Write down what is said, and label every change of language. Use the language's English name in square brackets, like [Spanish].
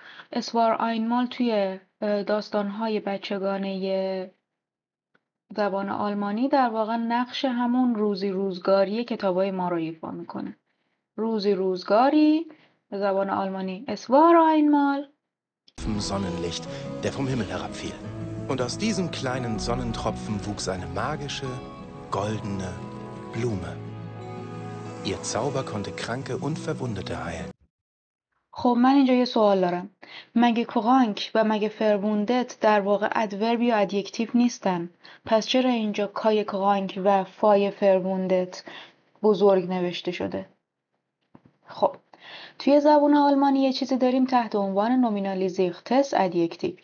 [German] Es war einmal [Persian] توی داستان‌های بچگانه زبان آلمانی در واقع نقش همون روزی روزگاری کتابای ما رو ایفا میکنه. روزی روزگاری به زبان آلمانی [German] Es war einmal Sonnenlicht, der vom Himmel herabfiel. Und aus diesem kleinen Sonnentropfen wuchs eine magische, goldene Blume. Ihr Zauber konnte Kranke und Verwundete heilen. [Persian] خب من اینجا یه سوال دارم. مگه کرانک و مگه فربوندت در واقع ادورب یا ادیکتیو نیستن؟ پس چرا اینجا کای کرانک و فای فربوندت بزرگ نوشته شده؟ خب توی زبان آلمانی یه چیزی داریم تحت عنوان نومینالیزیختس ادیکتیو.